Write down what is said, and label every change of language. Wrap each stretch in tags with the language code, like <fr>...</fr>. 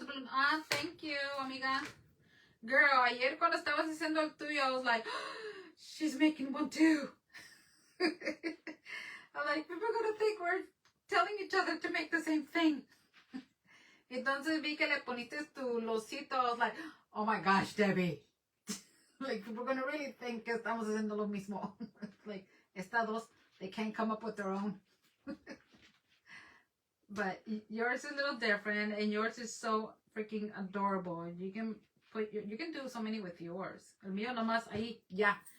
<en>Ah, thank you, amiga. Girl,</en> <es>ayer cuando estabas haciendo el tuyo,</es> <en>I was like, oh, she's making one too. I'm like, people are gonna think we're telling each other to make the same thing.</en> <es>Entonces vi que le poniste tu losito.</es> <en>I was like, oh my gosh, Debbie. Like, people are going to really think</en> <es>que estamos haciendo lo mismo.</es> <en>Like,</en> <es>estas dos,</es> <en>they can't come up with their own. But yours is a little different, and yours is so freaking adorable. You can you can do so many with yours.</en> <es>El mío nomás ahí, ya.</es>